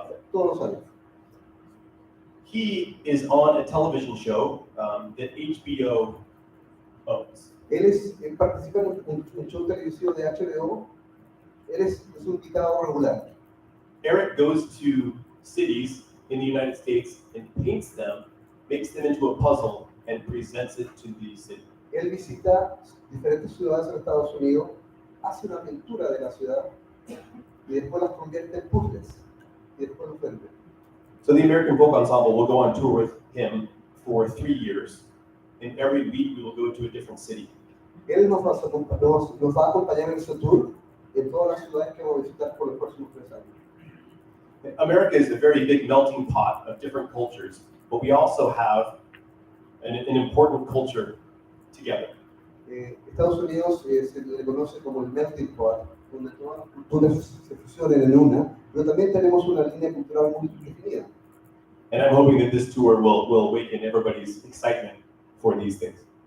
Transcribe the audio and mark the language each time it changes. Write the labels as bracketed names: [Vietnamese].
[Spanish] Todos los años. [English] He is on a television show that HBO owns. [Spanish] Él participa en un show televisivo de HBO. Él es un invitado regular. [English] Eric goes to cities in the United States and paints them, makes them into a puzzle, and presents it to the city. [Spanish] Él visita diferentes ciudades en Estados Unidos, hace una pintura de la ciudad y después las convierte en puzzles y después los vende. [English] So the American Folk Ensemble will go on tour with him for 3 years, and every week we will go to a different city. [Spanish] Él nos va a acompañar en ese tour en todas las ciudades que vamos a visitar por los próximos 3 años. [English] America is a very big melting pot of different cultures, but we also have an important culture together. [Spanish] Estados Unidos se le conoce como el melting pot, donde todas las culturas se fusionan en una, pero también tenemos una línea cultural muy definida. [English] And I'm hoping that this tour will awaken everybody's excitement for these things.